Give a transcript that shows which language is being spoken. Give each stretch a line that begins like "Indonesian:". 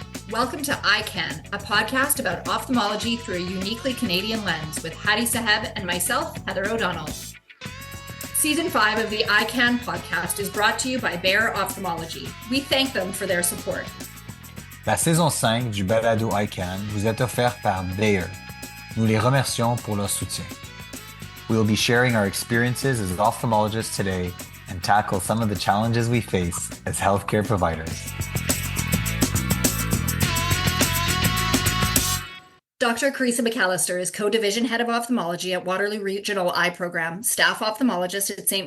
English: Welcome to EyeCan, a podcast about ophthalmology through a uniquely Canadian lens with Hadi Saheb and myself, Heather O'Donnell. Season 5 of the EyeCan podcast is brought to you by Bayer Ophthalmology. We thank them for their support.
French: La saison 5 du balado EyeCan vous est offerte par Bayer. Nous les remercions pour leur soutien.
English: We will be sharing our experiences as ophthalmologists today and tackle some of the challenges we face as healthcare providers. Dr. Chryssa McAlister is Co-Division Head of Ophthalmology at Waterloo Regional Eye Program, Staff Ophthalmologist at St.